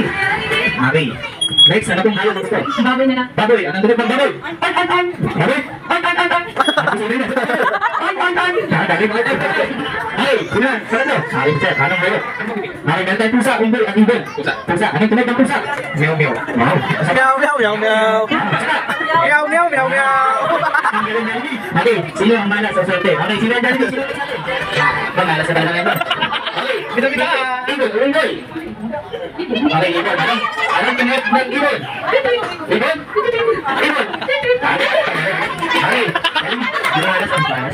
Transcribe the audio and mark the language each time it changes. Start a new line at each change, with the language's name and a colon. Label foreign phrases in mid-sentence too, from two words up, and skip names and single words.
Filipino: Okay. Next, ano pong hayop ang gusto? Baboy na lang. Baboy. Anong tulit ng baboy? Baboy? Hey, sino? Sarado. Okay, sir. Anong hayop? Okay, meron tayong pusa, unggoy at ibon. Pusa. Anong tunog ng pusa? Meow, meow. Wow. Meow, meow, meow, meow. Meow, meow, meow, meow. Okay, sino ang mana sa sorte? Okay, sino ang Jollibee? Sino ang Jollibee? Pangala sa talagang ito. Okay, kita. Ibon, unggoy. Okay, ibon. Anong tunog ng ibon? Ibon? Ibon. Okay. Ginalas ang panas.